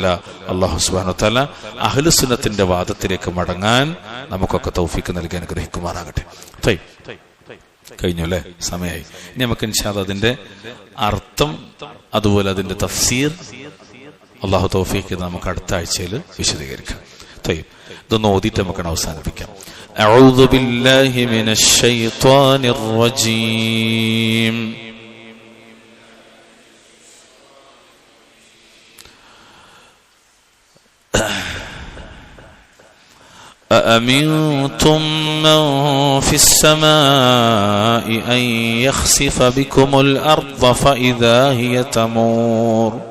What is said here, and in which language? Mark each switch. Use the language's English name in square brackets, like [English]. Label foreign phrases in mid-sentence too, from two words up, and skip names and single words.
[Malayalam] അല്ലാഹു [Arabic] سبحانه وتعالى [Malayalam] അഹ്ലുസുന്നത്തിന്റെ വാദത്തിലേക്ക് മടങ്ങാൻ നമുക്കൊക്കെ തൗഫീഖ് നൽകി അനുഗ്രഹിക്കുമാറാകട്ടെ. കഴിഞ്ഞു അല്ലേ? സമയമായി. ഇനി നമുക്ക് [Arabic] إن شاء الله [Malayalam] അതിന്റെ അർത്ഥം അതുപോലെ അതിന്റെ തഫ്സീർ അല്ലാഹു തൗഫീഖ് നമുക്ക് അടുത്ത ആഴ്ചയിൽ വിശദീകരിക്കാം. ഇതൊന്ന് ഓതിയിട്ട് നമുക്ക് അവസാനിപ്പിക്കാം. [Arabic] أعوذ بالله من الشيطان الرجيم أأمنتم من في السماء أن يخسف بكم الأرض فإذا هي تمور